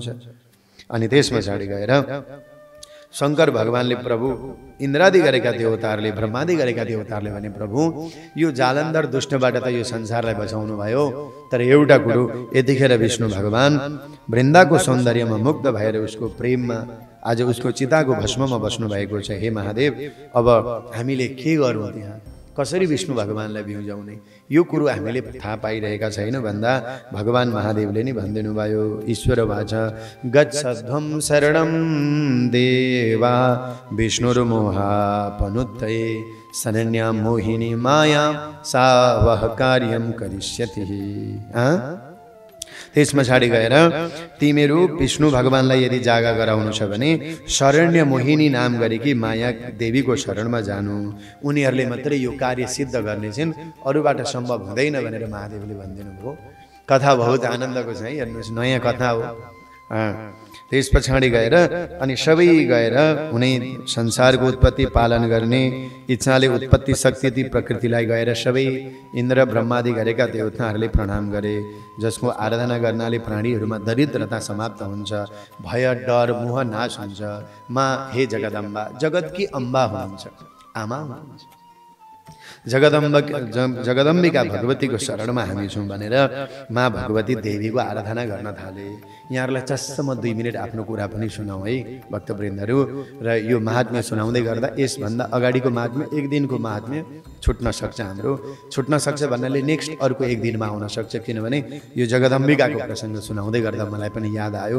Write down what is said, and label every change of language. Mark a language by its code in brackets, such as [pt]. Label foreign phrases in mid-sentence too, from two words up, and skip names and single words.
[ne] अनि त्यस पछाडि गएर शङ्कर भगवानले प्रभु इन्द्रादि गरेका देवताहरूले, ब्रह्मादि गरेका देवताहरूले भने प्रभु यो जालन्धर दुष्टबाट त यो संसारलाई बचाउनु भयो, तर एउटा कुरो यतिखेर विष्णु भगवान वृन्दाको सौन्दर्यमा मुग्ध भएर उसको प्रेममा आज उसको चिताको भस्ममा बस्नु भएको छ। हे महादेव, अब हामीले के गरौँ, त्यहाँ कसरी विष्णु भगवानलाई बिउजाउने, यो कुरो हामीले थाहा पाइरहेका छैन भन्दा भगवान महादेवले नि भनिदिनु भयो, [sa] ईश्वर वाचा गच्छध्वं शरणं देवा विष्णुर्मोहापनुत्तये शरण्यां मोहिनी मायां सा वह कार्यं करिष्यति। [ne] त्यस पछाडि गएर तिमीहरू विष्णु भगवानलाई यदि जागा गराउनु छ भने शरण्य मोहिनी नाम गरेकी माया देवीको शरणमा जानु, उनीहरूले मात्रै यो कार्य सिद्ध गर्नेछन्, अरूबाट सम्भव हुँदैन भनेर महादेवले भनिदिनु भयो। कथा बहुत आनन्दको छ है, हेर्नुहोस् नयाँ कथा हो। त्यस पछाडि गएर अनि सबै गएर उनी संसारको उत्पत्ति पालन गर्ने इच्छाले उत्पत्ति शक्ति ती प्रकृतिलाई गएर सबै इन्द्र ब्रह्मादि गरेका देवताहरूले प्रणाम गरे, जसको आराधना गर्नाले प्राणीहरूमा दरिद्रता समाप्त हुन्छ, भय डर मोह नाश हुन्छ। माँ हे जगदम्बा, जगतकी अम्बा हुनुहुन्छ, आमा हुनुहुन्छ। जगदम्बिका भगवतीको शरणमा हामी छौँ भनेर माँ भगवती देवीको आराधना गर्न थाले। यहाँहरूलाई चस्स म 2 मिनट आफ्नो कुरा पनि सुनाउँ है भक्तवृन्दहरू। र यो महात्म्य सुनाउँदै गर्दा यसभन्दा अगाडिको महात्म्य, एक दिनको महात्म्य छुट्न सक्छ, हाम्रो छुट्न सक्छ भन्नाले नेक्स्ट अर्को एक दिनमा आउन सक्छ, किनभने यो जगदम्बिकाको प्रसङ्ग सुनाउँदै गर्दा मलाई पनि याद आयो।